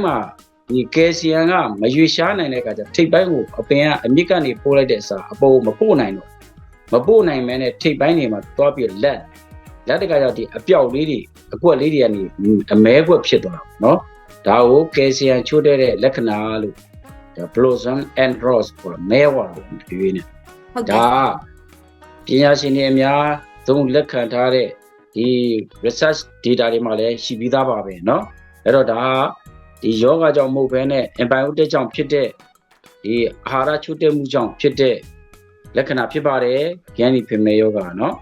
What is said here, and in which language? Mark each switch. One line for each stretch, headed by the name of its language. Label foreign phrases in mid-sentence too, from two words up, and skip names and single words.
Burmese: မှာဒီကယ်ဆီယမ်ကမရွေးရှားနိုင်တဲ့အခါကျထိပ်ပိုင်းကိုအပင်ကအမြစ်ကနေပို့လိုက်တဲ့အစားအပေါ်မပို့နိုင်တော့မပို့နိုင်မဲနဲ့ ထိပ်ပိုင်းတွေမှာသွားပြီးလက်တကကြောင့်ဒီအပြောက်လေးတွေအကွက်လေးတွေကနေအမဲကွက်ဖြစ်သွားတာနော် ဒါကိုကယ်ဆီယမ်ချို့တဲ့လက္ခဏာလို့ဒါ
English: blossom and rose
Burmese: ပေါ့မဲဝါလို့ပြောနေဒါပညာရှင်တွေအများသုံးလက်ခံထားတဲ့ဒီ
English: research data
Burmese: တွေမှာလည်းရှိပြီးသားပါပဲเนาะအဲ့တော့ဒါဒီယောဂကြောင့်မဟုတ်ဘဲနဲ့ antibiotic ကြောင့်ဖြစ်တဲ့ဒီအာဟာရချို့တဲ့မှုကြောင့်ဖြစ်တဲ့လက္ခဏာဖြစ်ပါတယ်ခရမ်းဒီဖင်မဲယောဂเนาะ